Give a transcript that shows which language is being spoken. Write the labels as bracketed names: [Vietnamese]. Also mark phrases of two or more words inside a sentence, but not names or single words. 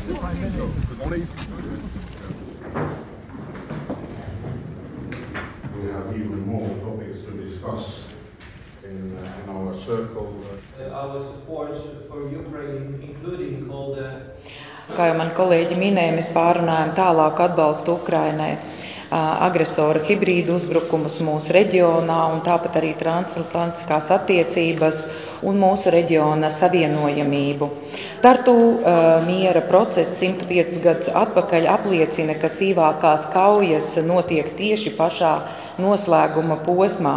[English] We have even more topics to discuss in our circle. Our support for Ukraine, including all the [Latvian] Kā jau mani kolēģi minēja, mēs pārunājam tālāku atbalstu Ukrainai, agresora hibrīdu uzbrukumus mūsu reģionā un tāpat arī transatlantiskās attiecības un mūsu reģiona savienojamību. Tartu miera process 105 gadus atpakaļ apliecina, ka sīvākās kaujas notiek tieši pašā noslēguma posmā.